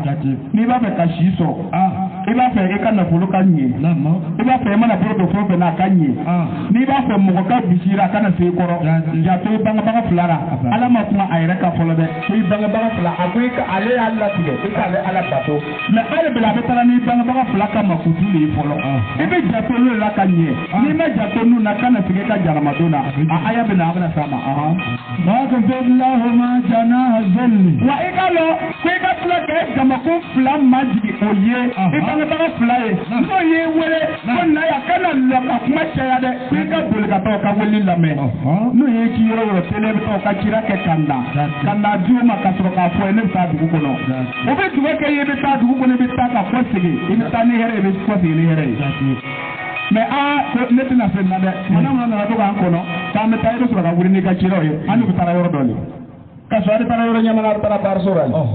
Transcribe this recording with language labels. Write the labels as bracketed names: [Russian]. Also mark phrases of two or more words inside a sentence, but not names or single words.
[Bambara] N'i b'a fɛ ka si sɔrɔ i b'a fɛ i ka nafolo ka ɲɛ i b'a fɛ i mana bolo don fɛn o fɛn na a ka ɲɛ n'i b'a fɛ mɔgɔ ka bisira a kana se i kɔrɔ janto i bangebaga fila la Ala ma kuma a yɛrɛ ka fɔlɔ dɛ ko i bangebaga fila a ko ale y'a latigɛ i k'ale Ala bato mais hali bila a bɛ taga n'i bangebaga fila ka makutu de ye fɔlɔ i bɛ janto n'o la ka ɲɛ n'i ma janto n'u na kana sigi i ka jaramadon na a aya bɛ na a bɛna s'a ma [Arabic] واخفض لهما جناح الذل. [Bambara] wa i ka lɔ ko i ka tila kɛ jamakun fila majigi o ye i bangebaga fila ye n'o y'i wele ko na yan kana lɔ ka kuma caya dɛ ko i ka boli ka taa o ka wele lamɛn n'o ye k'i yɔrɔ yɔrɔ tele bɛ taa o ka cira kɛ ka na di o ma ka sɔrɔ k'a fɔ ye ne bɛ taa dugu kɔnɔ o bɛ dugu kɛ ye i bɛ taa dugu kɔnɔ i bɛ taa ka kɔ segin i bɛ taa ni hɛrɛ ye i bɛ kɔ segin ni hɛrɛ ye mais ne tɛna fɛn na dɛ mana mana nana to k'an kɔnɔ k'an bɛ taa i bɛ sɔrɔ ka wuli n'i ka ciraw ye an bɛ taa yɔrɔ dɔ le ka sɔrɔ ale taara yɔrɔ ɲamana ale taara baaraso la